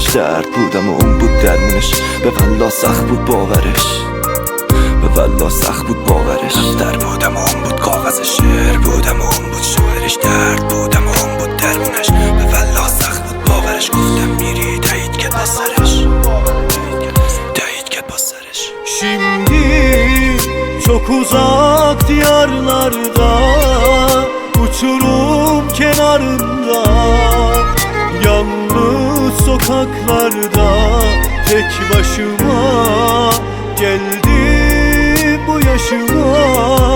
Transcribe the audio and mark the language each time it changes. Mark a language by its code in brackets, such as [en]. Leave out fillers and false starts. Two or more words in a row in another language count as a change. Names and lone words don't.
[fa] درد بودم و اون بود درمونش. به والله سخت بود باورش، به والله سخت بود باورش. دفتر بودم و اون بود کاغذ شعر بودم و اون بود شاعرش. درد بودم و اون بود درمونش. به والله سخت بود باورش. گفتم میری، تایید کرد با سرش. تایید کرد با سرش. [tr] Şimdi çok uzak diyarlarda, uçurum kenarında, yalnız sokaklarda, tek başıma geldim bu yaşıma.